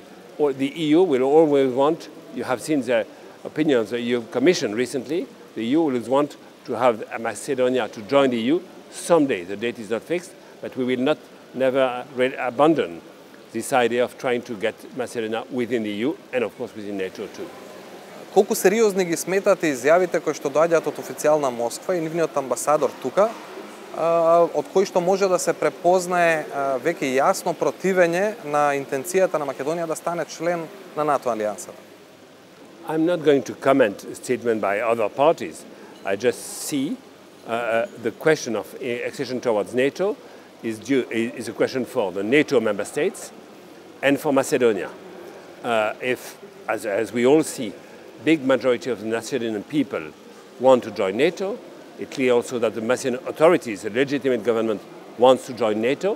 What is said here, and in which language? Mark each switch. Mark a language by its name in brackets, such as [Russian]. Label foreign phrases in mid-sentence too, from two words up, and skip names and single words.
[English] Or the EU will always want, you have seen the opinion of the EU Commission recently, the EU will want to have Macedonia to join the EU someday. The date is not fixed, but we will never abandon this idea of trying to get Macedonia within the EU and of course within NATO too. [Macedonian] Колку сериозни ги сметате изјавите кои што доаѓаат од официјална Москва и нивниот амбасадор тука, од кои што може да се препознае веќе јасно противење на интенцијата на Македонија да стане член на НАТО алијансата? [English] I'm not going to comment a statement by other parties. I just see the question of accession towards NATO is a question for the NATO member states and for Macedonia. If, as we all see, big majority of the Macedonian people want to join NATO, it's clear also that the Macedonian authorities, the legitimate government, wants to join NATO.